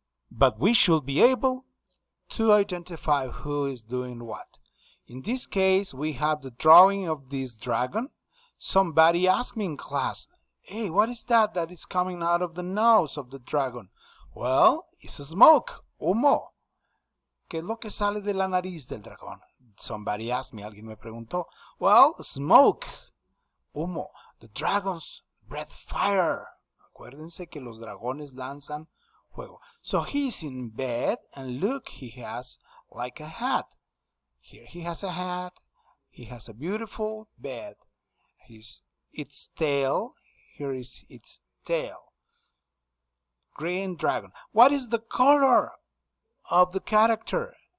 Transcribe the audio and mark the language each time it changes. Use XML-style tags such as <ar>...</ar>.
<en>But we should be able to identify who is doing what. In this case, we have the drawing of this dragon. Somebody asked me in class, hey, what is that is coming out of the nose of the dragon? Well, it's a smoke,</en> <es>humo. ¿Qué es lo que sale de la nariz del dragón?</es> <en>Somebody asked me,</en> <es>alguien me preguntó.</es> <en>Well, smoke,</en> <es>humo.</es> <en>The dragons breathe fire.</en> <es>Acuérdense que los dragones lanzan fuego.</es> <en>So he's in bed, and look, he has like a hat. Here he has a hat. He has a beautiful bed. Its tail. Here is its tail. Green dragon. What is the color of the character?</en>